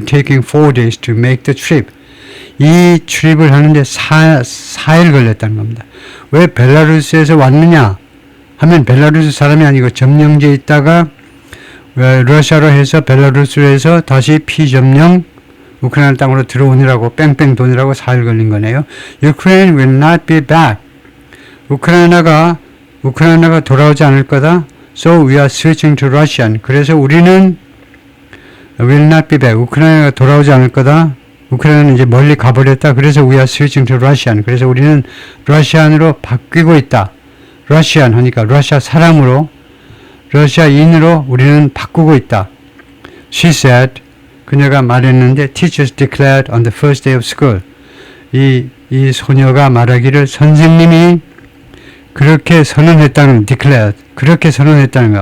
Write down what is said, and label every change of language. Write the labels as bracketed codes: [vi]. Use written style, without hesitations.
[en] Taking 4 days to make the trip, [ko] 이 출입을 하는데 4일 걸렸다는 겁니다. 왜 벨라루스에서 왔느냐 하면 벨라루스 사람이 아니고 점령지에 있다가 러시아로 해서 벨라루스로 해서 다시 피점령 우크라이나 땅으로 들어오느라고 뺑뺑 도느라고 4일 걸린 거네요. [en] Ukraine will not be back, [ko] 우크라이나가 돌아오지 않을 거다. [en] So we are switching to Russian, [ko] 그래서 우리는 [en] will not be back. [ko] 우크라이나가 돌아오지 않을 거다. 우크라이나는 이제 멀리 가버렸다. [en] 그래서 we are switching to Russian. [ko] 그래서 우리는 러시안으로 바뀌고 있다. 러시안 하니까 러시아 사람으로, 러시아인으로 우리는 바꾸고 있다. [en] She said, [ko] 그녀가 말했는데 [en] teachers declared on the first day of school. [ko] 이 소녀가 말하기를 선생님이 그렇게 선언했다는, declared, 그렇게 선언했다는 거야.